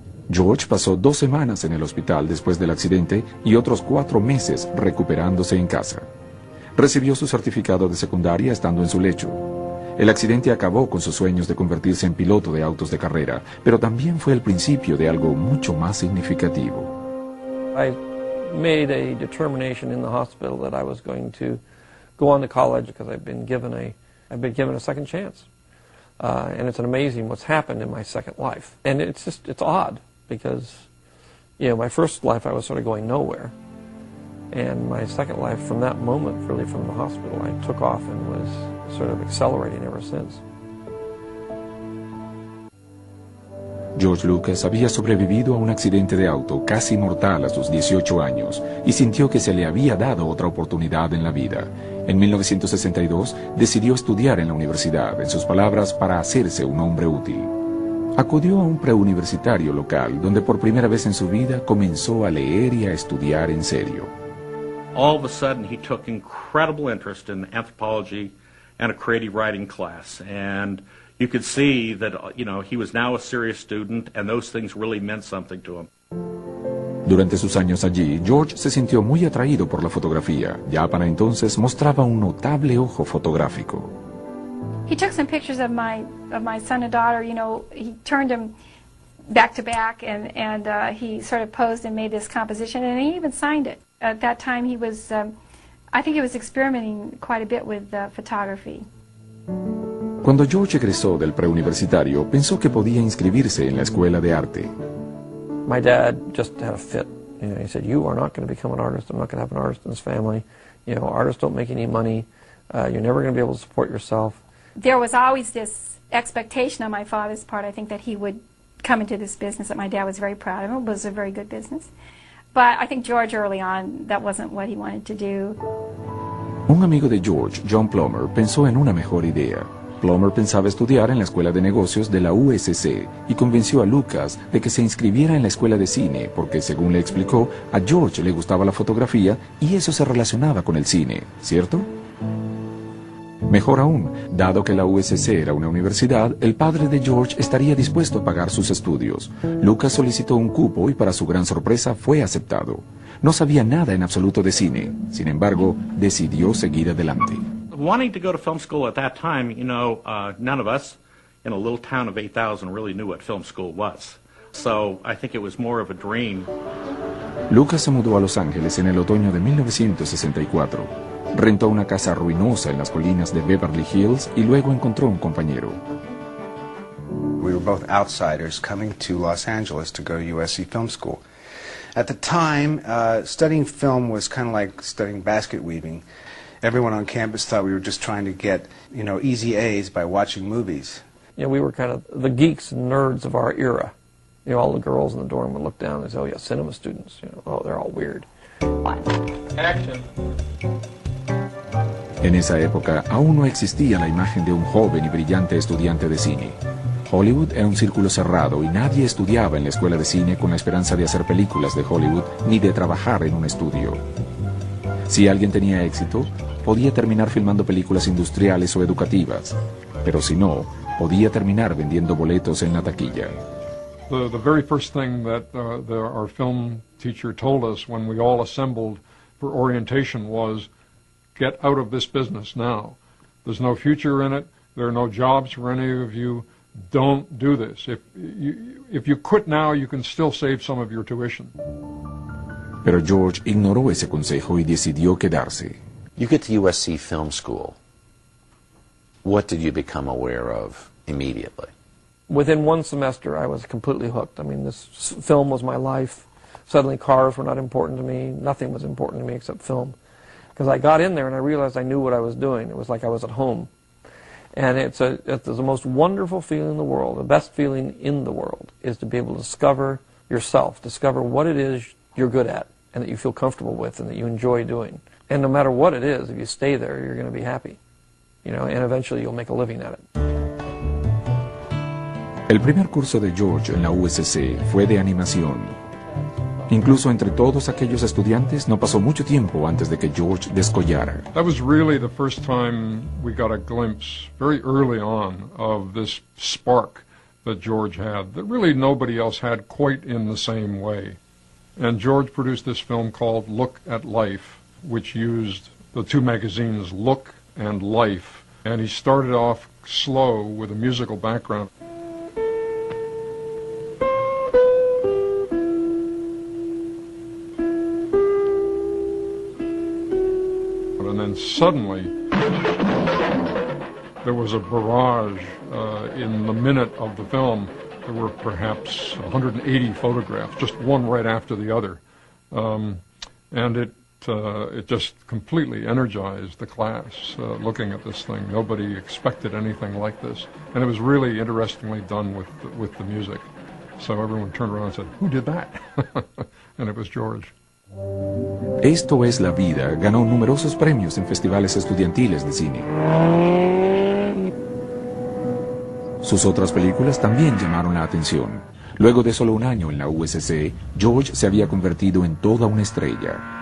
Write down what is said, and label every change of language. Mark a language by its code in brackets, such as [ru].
[es] George pasó 2 semanas en el hospital después del accidente y otros 4 meses recuperándose en casa. Recibió su certificado de secundaria estando en su lecho. El accidente acabó con sus sueños de convertirse en piloto de autos de carrera, pero también fue el principio de algo mucho más significativo. [en] I made a determination in the hospital that I was going to go on to college because I've been given a second chance. And it's an amazing what's happened in my second life. And it's just, it's odd because, you know, my first life I was sort of going nowhere. And my second life, from that moment, really from the hospital, I took off and was sort of accelerating ever since. [es] George Lucas había sobrevivido a un accidente de auto casi mortal a sus 18 años y sintió que se le había dado otra oportunidad en la vida. En 1962 decidió estudiar en la universidad, en sus palabras, para hacerse un hombre útil. Acudió a un preuniversitario local donde por primera vez en su vida comenzó a leer y a estudiar en serio. [en] All of a sudden he took incredible interest in anthropology and a creative writing class, and you could see that, you know, he was now a serious student and those things really meant something to him. [es] Durante sus años allí, George se sintió muy atraído por la fotografía. Ya para entonces mostraba un notable ojo fotográfico. [en] He took some pictures of my son and daughter, you know, he turned them back to back and he sort of posed and made this composition, and he even signed it. At that time he was I think he was experimenting quite a bit with photography. [es] Cuando George egresó del preuniversitario, pensó que podía inscribirse en la escuela de arte. [en] My dad just had a fit. You know, he said, "You are not going to become an artist. I'm not going to have an artist in this family. You know, artists don't make any money. You're never going to be able to support yourself." There was always this expectation on my father's part, I think, that he would come into this business that my dad was very proud of. It was a very good business. But I think George early on, that wasn't what he wanted to do. [es] Un amigo de George, John Plummer, pensó en una mejor idea. Plummer pensaba estudiar en la escuela de negocios de la USC y convenció a Lucas de que se inscribiera en la escuela de cine porque, según le explicó, a George le gustaba la fotografía y eso se relacionaba con el cine, ¿cierto? Mejor aún, dado que la USC era una universidad, el padre de George estaría dispuesto a pagar sus estudios. Lucas solicitó un cupo y, para su gran sorpresa, fue aceptado. No sabía nada en absoluto de cine. Sin embargo, decidió seguir adelante. [en] Wanting to go to film school at that time, you know, none of us in a little town of 8,000 really knew what film school was. So I think it was more of a dream. [es] Lucas se mudó a Los Ángeles en el otoño de 1964. Rentó una casa ruinosa en las colinas de Beverly Hills y luego encontró un compañero. [en] We were both outsiders coming to Los Angeles to go to USC Film School. At the time, studying film was kind of like studying basket weaving. Everyone on campus thought we were just trying to get, you know, easy A's by watching movies. You know, we were kind of the geeks and nerds of our era. You know, all the girls in the dorm would look down and say, "Oh yeah, cinema students, you know, oh, they're all weird." Action. [es] En esa época, aún no existía la imagen de un joven y brillante estudiante de cine. Hollywood era un círculo cerrado y nadie estudiaba en la escuela de cine con la esperanza de hacer películas de Hollywood ni de trabajar en un estudio. Si alguien tenía éxito, podía terminar filmando películas industriales o educativas, pero si no, podía terminar vendiendo boletos en la taquilla. [en] The very first thing that our film teacher told us when we all assembled for orientation was, get out of this business now. There's no future in it. There are no jobs for any of you. Don't do this. If you quit now, you can still save some of your tuition. [es] Pero George ignoró ese consejo y decidió quedarse. [en] You get to USC Film School. What did you become aware of immediately? Within one semester, I was completely hooked. I mean, this film was my life. Suddenly, cars were not important to me. Nothing was important to me except film. Because I got in there and I realized I knew what I was doing. It was like I was at home. And it's the most wonderful feeling in the world, the best feeling in the world, is to be able to discover yourself, discover what it is you're good at and that you feel comfortable with and that you enjoy doing. And no matter what it is, if you stay there, you're going to be happy. You know, and eventually you'll make a living at it. [es] El primer curso de George en la USC fue de animación. Incluso entre todos aquellos estudiantes, no pasó mucho tiempo antes de que George descollara. [en] That was really the first time we got a glimpse, very early on, of this spark that George had, that really nobody else had quite in the same way. And George produced this film called Look at Life, which used the two magazines, Look and Life. And he started off slow with a musical background. And suddenly, there was a barrage in the minute of the film. There were perhaps 180 photographs, just one right after the other. And it just completely energized the class looking at this thing. Nobody expected anything like this. And it was really interestingly done with the music. So everyone turned around and said, "Who did that?" And it was George. [es] Esto es la vida ganó numerosos premios en festivales estudiantiles de cine. Sus otras películas también llamaron la atención. Luego de solo un año en la USC, George se había convertido en toda una estrella.